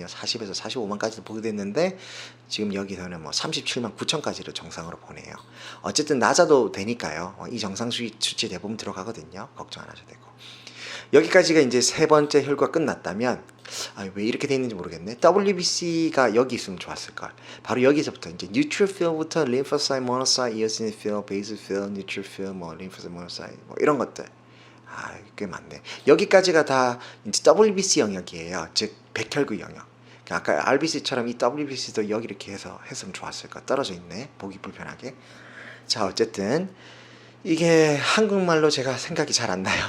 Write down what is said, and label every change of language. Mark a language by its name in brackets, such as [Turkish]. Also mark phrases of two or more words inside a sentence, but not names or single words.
[Korean] 40에서 45만까지도 보기도 했는데, 지금 여기서는 뭐 37만 9천까지를 정상으로 보네요. 어쨌든 낮아도 되니까요. 이 정상 수치 대부분 들어가거든요. 걱정 안 하셔도 되고. 여기까지가 이제 세 번째 혈구가 끝났다면, 왜 이렇게 돼 있는지 모르겠네. WBC가 여기 있으면 좋았을걸. 바로 여기서부터 이제 neutrophil부터 [English] lymphocyte, monocyte, eosinophil, basophil, neutrophil, [Korean] 뭐 [English] lymphocyte, monocyte, [Korean] 뭐 이런 것들. 꽤 많네. 여기까지가 다 이제 WBC 영역이에요. 즉 백혈구 영역. 아까 RBC처럼 이 WBC도 여기 이렇게 해서 했으면 좋았을까. 떨어져 있네. 보기 불편하게. 자, 어쨌든 이게 한국말로 제가 생각이 잘 안 나요.